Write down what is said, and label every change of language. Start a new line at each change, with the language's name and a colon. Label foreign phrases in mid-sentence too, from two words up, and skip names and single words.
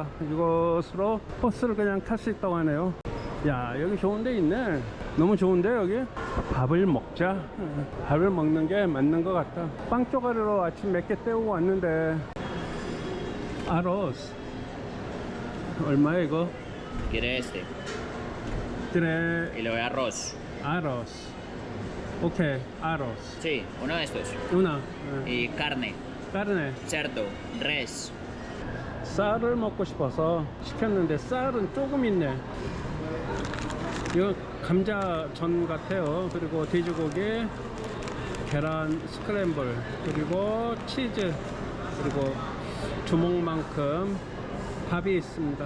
Korean: 이것으로 버스를 그냥 탈 수 있다고 하네요. 야, 여기 좋은 데 있네. 너무 좋은데 여기? 밥을 먹자. 밥을 먹는 게 맞는 것 같다. 빵 쪼가리로 아침 몇 개 때우고 왔는데. 아로스 얼마야 이거?
Spanish: ¿Quiere este?
Korean: 그래.
Spanish: Y le doy arroz. Arroz. Okay. Arroz. Sí, uno de estos.
Korean: 누나.
Spanish: Y carne, 까르네. cerdo, res.
Korean: 쌀을 먹고 싶어서 시켰는데 쌀은 조금 있네. 이거 감자전 같아요. 그리고 돼지고기, 계란 스크램블, 그리고 치즈, 그리고 주먹만큼 밥이 있습니다.